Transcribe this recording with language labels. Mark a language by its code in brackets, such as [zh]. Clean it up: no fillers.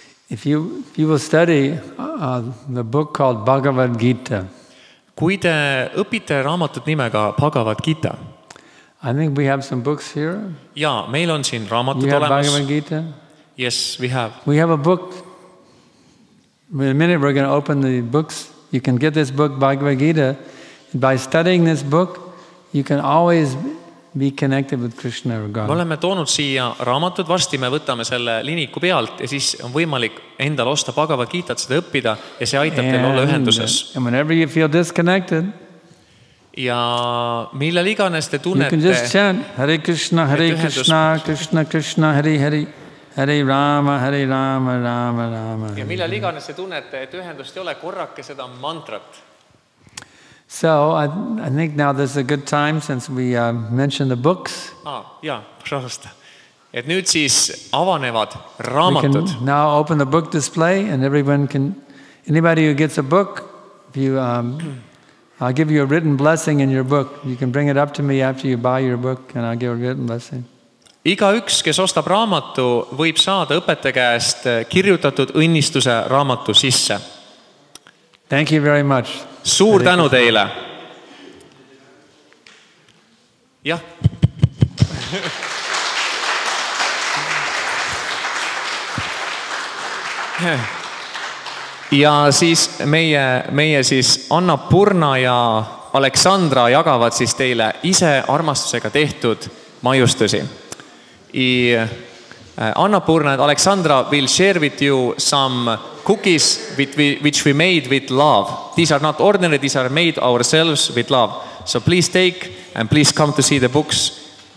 [en] If you will study the book called Bhagavad Gita. [et] Kui te õpite raamatut nimega Bhagavad Gita. [en] I think we have some books here. [et] Ja, meil on siin raamatud [en] You have [et] olemas. [en] Bhagavad Gita? Yes, we have. We have a book. In a minute we're going to open the books. You can get this book, Bhagavad Gita. By studying this book, you can always be connected with Krishna or God. [et] Me oleme toonud siia raamatud, varsti me võtame selle liniku pealt ja siis on võimalik endal osta Bhagavad Gitat, seda õppida ja see aitab teil olla ühenduses. [en] And whenever you feel disconnected, [et] Ja millal iganes te [en] You can just [et] tunnete, [en] chant Hare Krishna, Krishna Krishna, Hare Hare, Hare Rama, Rama Rama. [et] ja millal iganes te tunnete, et ühendust ei ole, korrake seda mantrat. [en] So I think now this is a good time since we mentioned the books. [et] Jaa, [ru] pожалуйста. [et] Et nüüd siis avanevad [en] We [et] raamatud. [en] can now open the book display and anybody who gets a book, if you, I'll give you a written blessing in your book. You can bring it up to me after you buy your book and I'll give a written blessing. [et] Igaüks, kes ostab raamatu, võib saada õpetaja käest kirjutatud õnnistuse raamatu sisse. [en] Thank you very much. [et] Suur tänu teile. Jah. Ja siis meie siis Annapurna ja Aleksandra jagavad siis teile ise armastusega tehtud maiustusi. [en] Annapurna and Aleksandra will share with you some cookies which we made with love. These are not ordinary, these are made ourselves with love. So please take and please come to see the books.